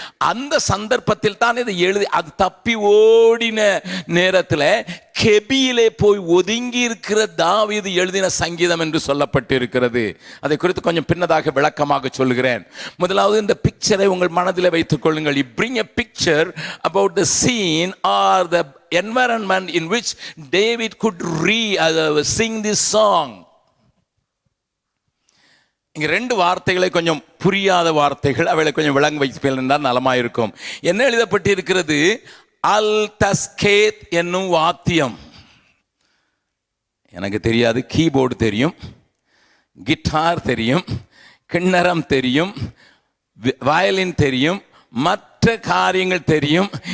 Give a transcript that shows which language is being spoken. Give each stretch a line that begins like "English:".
Tamil: அந்த சந்தர்ப்பத்தில் தான் இதை எழுதி, அது தப்பி ஓடின நேரத்தில் கெபியிலே போய் ஒதுங்கி இருக்கிற தாவீது எழுதின சங்கீதம் என்று சொல்லப்பட்டிருக்கிறது. அதை குறித்து கொஞ்சம் பின்னதாக விளக்கமாக சொல்கிறேன். முதலாவது இந்த பிக்சரை உங்கள் மனதில் வைத்துக் கொள்ளுங்கள்.
English: You bring a picture about the scene or the environment in which David could sing this song.
Tamil: இங்க 2 வார்த்தைகளை கொஞ்சம் புரியாத வார்த்தைகள், அவைகளை கொஞ்சம் விளங்க வைத்தால் நலமாயிருக்கும். என்ன எழுதப்பட்டிருக்கிறது? அல் தஸ்கேத் என்னும் வாத்தியம். எனக்கு தெரியாது. கீபோர்டு தெரியும், கிட்டார் தெரியும், கிண்ணறம் தெரியும், வயலின் தெரியும், மற்ற காரியங்கள் தெரியும்.